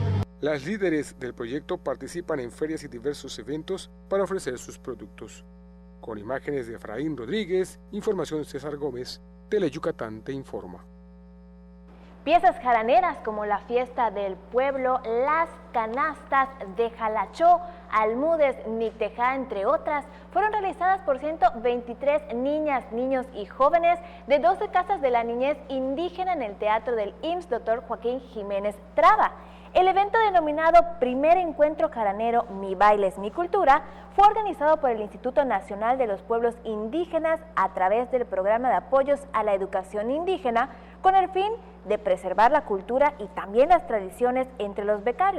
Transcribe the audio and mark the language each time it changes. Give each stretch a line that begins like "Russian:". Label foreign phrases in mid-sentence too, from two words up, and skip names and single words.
Spanish: Las líderes del proyecto participan en ferias y diversos eventos para ofrecer sus productos. Con imágenes de Efraín Rodríguez, información César Gómez, Tele Yucatán te informa. Piezas jaraneras como la fiesta del pueblo, las canastas de Jalachó, almudes, nictejá, entre otras, fueron realizadas por 123 niñas, niños y jóvenes de 12 casas de la niñez indígena en el Teatro del IMSS Dr. Joaquín Jiménez Traba. El evento denominado Primer Encuentro Jaranero Mi Bailes, Mi Cultura fue organizado por el Instituto Nacional de los Pueblos Indígenas a través del Programa de Apoyos a la Educación Indígena con el fin de preservar la cultura y también las tradiciones entre los becarios.